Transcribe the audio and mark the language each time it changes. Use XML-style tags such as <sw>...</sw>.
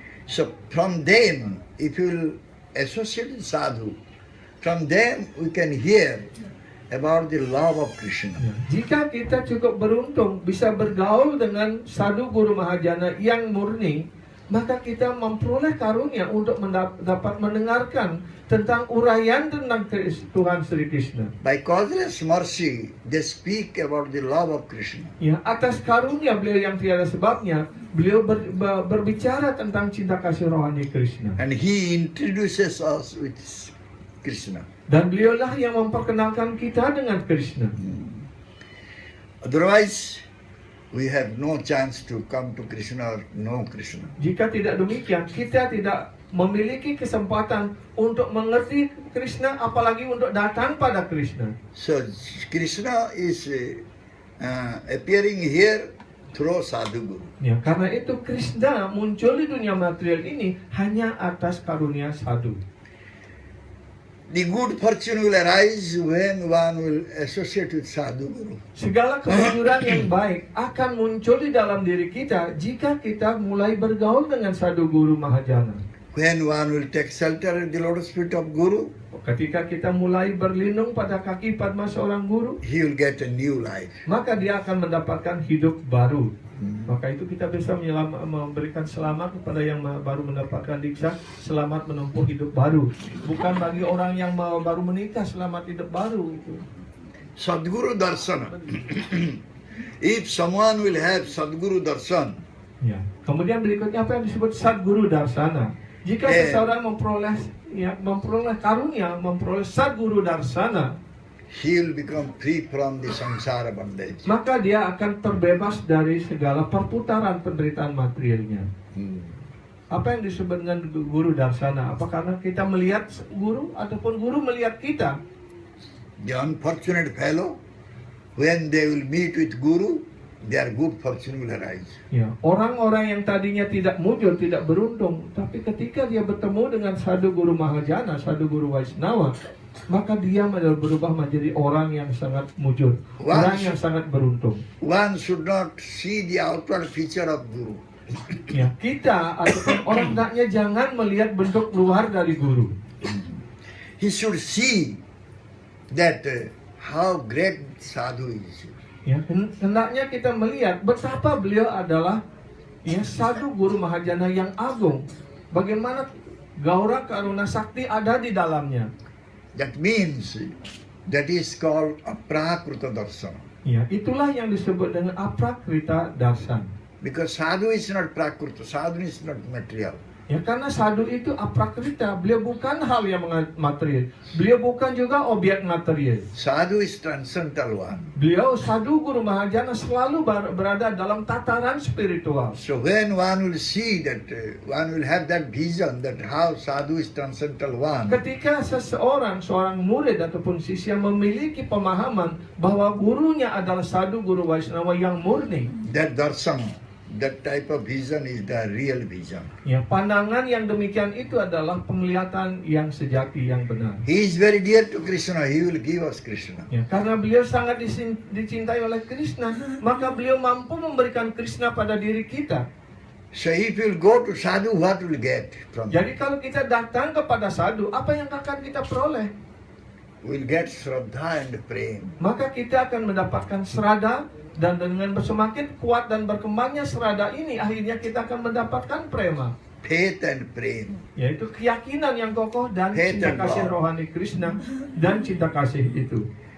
<en>So from them, if you will associate with sadhu, from them we can hear about the love of Krishna.</en> <id>Ya, jika kita cukup beruntung bisa bergaul dengan sadhu guru mahajana yang murni, maka kita memperoleh karunia untuk dapat mendengarkan tentang uraian tentang Tuhan Sri Krishna.</id> <en>By causeless mercy, they speak about the love of Krishna.</en> <id>Ya, atas karunia beliau yang tiada sebabnya, beliau berbicara tentang cinta kasih rohani Krishna.</id> <en>And he introduces us with Krishna.</en> <id>Dan beliaulah yang memperkenalkan kita dengan Krishna.</id> <en>Otherwise, we have no chance to come to Krishna or know Krishna.</en> <id>Jika tidak demikian, kita tidak memiliki kesempatan untuk mengerti Krishna, apalagi untuk datang pada Krishna.</id> <en>So Krishna is appearing here through sadhu guru.</en> <id>Ya, karena itu Krishna muncul di dunia material ini hanya atas karunia sadhu.</id> <en>The good fortune will arise when one will associate with sadhu guru.</en> <id>Segala kejujuran yang baik akan muncul di dalam diri kita jika kita mulai bergaul dengan sadhu guru mahajana.</id> <en>When one will take shelter at the lotus feet of guru,</en> <id>Ketika kita mulai berlindung pada kaki Padma seorang guru,</id> <en>he will get a new life.</en> <id>maka dia akan mendapatkan hidup baru. Maka itu kita bisa memberikan selamat kepada yang baru mendapatkan diksa, selamat menempuh hidup baru. Bukan bagi orang yang baru menikah, selamat hidup baru itu.</id> <en>Sadguru darsana. If someone will have Sadguru darshan,</en> <id>Ya. Kemudian berikutnya apa yang disebut Sadguru Darsana. Jika seseorang memperoleh karunia, memperoleh Sadguru Darsana,</id> <en>he will become free from the samsara bondage.</en> <id>maka dia akan terbebas dari segala perputaran penderitaan materialnya. Apa yang disebut dengan guru darsana? Apa karena kita melihat guru ataupun guru melihat kita?</id> <en>The unfortunate fellow, when they will meet with guru, their good fortune will arise.</en> <id>Ya, orang-orang yang tadinya tidak mujur, tidak beruntung, tapi ketika dia bertemu dengan sadhu guru mahajana, sadhu guru Vaishnava, maka dia berubah menjadi orang yang sangat mujur, orang yang sangat beruntung.</id> <en>One should not see the outward feature of guru.</en> <id>Ya, kita ataupun orang hendaknya jangan melihat bentuk luar dari guru.</id> <en>He should see that how great sadhu is.</en> <id>Ya, hendaknya kita melihat betapa beliau adalah sadhu guru mahajana yang agung. Bagaimana gaura karuna sakti ada di dalamnya.</id> <en>That means that is called aprakruta darsana.</en> <id>Ya, itulah yang disebut dengan aprakrita darsana.</id> <en>Because sadhu is not prakruta, sadhu is not material.</en> <id>Ya, karena sadhu itu aprakrita, beliau bukan hal yang material. Beliau bukan juga objek material.</id> <en>Sadhu is transcendental one.</en> <id>Beliau sadhu guru mahajana selalu berada dalam tataran spiritual.</id> <en>So when one will see that, one will have that vision that how sadhu is transcendental one.</en> <id>Ketika seorang murid ataupun sisya memiliki pemahaman bahwa gurunya adalah sadhu guru Vaishnava yang murni,</id> <en>That darshan, that type of vision is the real vision.</en> <id>ya, pandangan yang demikian itu adalah penglihatan yang sejati, yang benar.</id> <en>He is very dear to Krishna, he will give us Krishna.</en> <id>Ya, karena beliau sangat dicintai oleh Krishna, maka beliau mampu memberikan Krishna pada diri kita.</id> <en>So if you go to sadhu, what will get from him?</en> <id>Jadi kalau kita datang kepada sadhu, apa yang akan kita peroleh?</id> <en>We'll get shraddha and prem.</en> <id>Maka kita akan mendapatkan serada, dan dengan semakin kuat dan berkembangnya serada ini, akhirnya kita akan mendapatkan prema,</id> <en>Faith and prem.</en> <id>yaitu keyakinan yang kokoh dan</id> <en>Faith</en> <id>cinta</id> <en>and</en> <id>kasih</id> <en>love.</en> <id>rohani Krishna dan cinta kasih itu.</id>